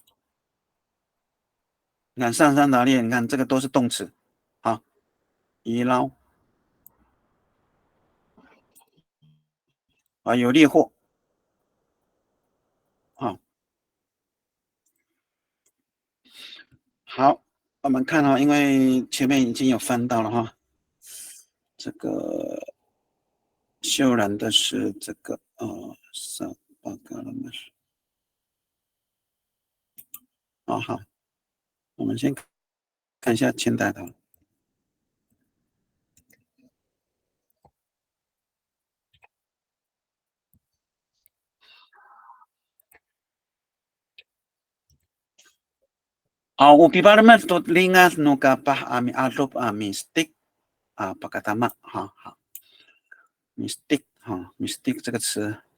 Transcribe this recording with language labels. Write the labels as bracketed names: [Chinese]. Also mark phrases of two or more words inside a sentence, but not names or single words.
[Chinese] 你看上山打猎，你看这个都是动词，好，渔捞啊，有猎获，好，好，我们看哈，因为前面已经有翻到了哈，这个秀兰的是这个上八个了吗？好，我们先看一下前台的。 [Amis] upiparma tutlingas no kapah ami alop mistik pakatama [Chinese] 好 mystic mystic 这个词